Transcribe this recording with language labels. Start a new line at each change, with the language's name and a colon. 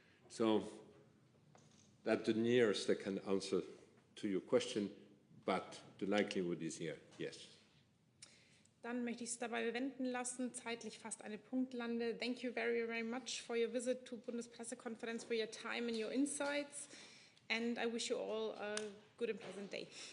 English: So that's the nearest I can answer to your question, but the likelihood is here, yes.
German: Dann möchte ich es dabei bewenden lassen, zeitlich fast eine Punktlande.
English: Thank you very, very much for your visit to Bundespressekonferenz, for your time and your insights, and I wish you all a good and pleasant day.